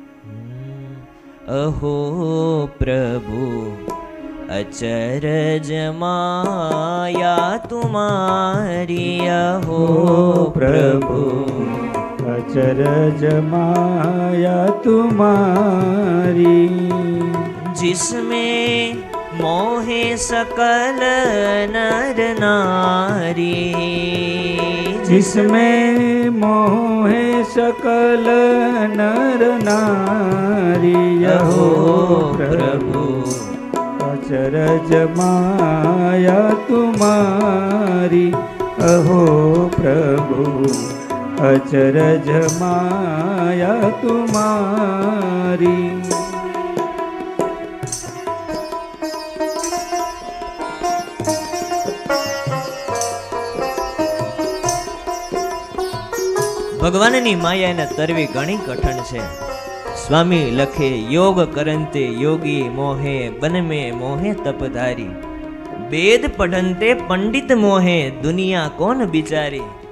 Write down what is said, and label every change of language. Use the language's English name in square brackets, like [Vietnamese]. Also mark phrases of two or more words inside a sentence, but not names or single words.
[Hindi] अहो प्रभु अचरज माया तुम्हारी, अहो प्रभु अचरज माया तुम्हारी, जिसमें मोहे सकल नर नारी, जिसमें मोहे सकल नर नारी, अहो प्रभु अचरज माया तुम्हारी, अहो प्रभु अचरज माया तुम्हारी. [Gujarati] ભગવાનની માયાને તરવી ઘણી કઠણ છે. સ્વામી લખે [Hindi] योग करंते योगी मोहे बनमे मोहे तपधारी, वेद पढ़ंते पंडित मोहे दुनिया कौन बिचारी.